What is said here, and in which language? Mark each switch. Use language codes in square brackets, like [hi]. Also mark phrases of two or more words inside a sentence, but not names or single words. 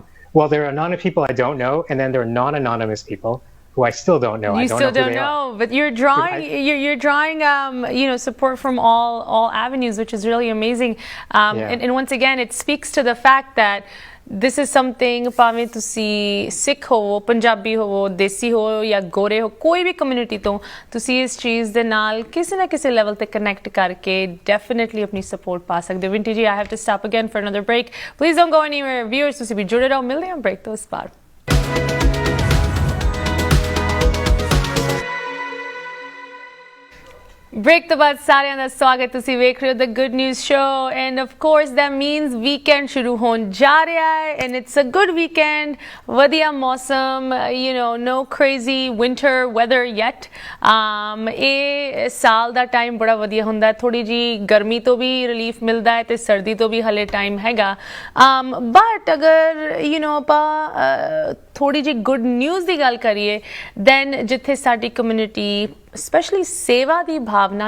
[en] Well, there are anonymous people I don't know, and then there are non-anonymous people who I still don't know. You still don't know, but you're drawing, you're drawing, support from all avenues, which is really amazing. And once again, it speaks to the fact that this is something, [pa] ਭਾਵੇਂ ਤੁਸੀਂ ਸਿੱਖ ਹੋ, ਪੰਜਾਬੀ ਹੋ, ਦੇਸੀ ਹੋ ਜਾਂ ਗੋਰੇ ਹੋ, ਕੋਈ ਵੀ ਕਮਿਊਨਿਟੀ ਤੋਂ ਤੁਸੀਂ ਇਸ ਚੀਜ਼ ਦੇ ਨਾਲ ਕਿਸੇ ਨਾ ਕਿਸੇ ਲੈਵਲ ਤੇ ਕਨੈਕਟ ਕਰਕੇ ਡੈਫੀਨਿਟਲੀ ਆਪਣੀ ਸਪੋਰਟ ਪਾ ਸਕਦੇ ਹੋ। ਵਿੰਟੀ ਜੀ, [en] I have to stop again for another break. Please don't go anywhere. [pa] Viewers, ਤੁਸੀਂ ਵੀ ਜੁੜੇ ਰਹੋ, ਮਿਲਦੇ ਹਾਂ ਬ੍ਰੇਕ ਤੋਂ ਇਸ ਪਾਰ। [en] Break the [pa] baad ਸਾਰਿਆਂ ਦਾ ਸਵਾਗਤ ਤੁਸੀਂ ਵੇਖ ਰਹੇ ਹੋ The Good News Show [en] and of course that means weekend [pa] ਸ਼ੁਰੂ ਹੋਣ ਜਾ ਰਿਹਾ ਹੈ [en] and it's a good weekend [pa] ਵਧੀਆ ਮੌਸਮ no [en] crazy winter weather yet [pa] ਇਹ ਸਾਲ ਦਾ ਟਾਈਮ ਬੜਾ ਵਧੀਆ ਹੁੰਦਾ ਥੋੜੀ ਜੀ ਗਰਮੀ ਤੋਂ ਵੀ ਰਿਲੀਫ ਮਿਲਦਾ ਹੈ ਤੇ ਸਰਦੀ ਤੋਂ ਵੀ ਹਲੇ ਟਾਈਮ ਹੈਗਾ but ਅਗਰ ਆਪਾਂ ਥੋੜੀ ਜੀ [en] good news [pa] ਦੀ ਗੱਲ ਕਰੀਏ then ਜਿੱਥੇ ਸਾਡੀ ਕਮਿਊਨਿਟੀ ਸਪੈਸ਼ਲੀ ਸੇਵਾ ਦੀ ਭਾਵਨਾ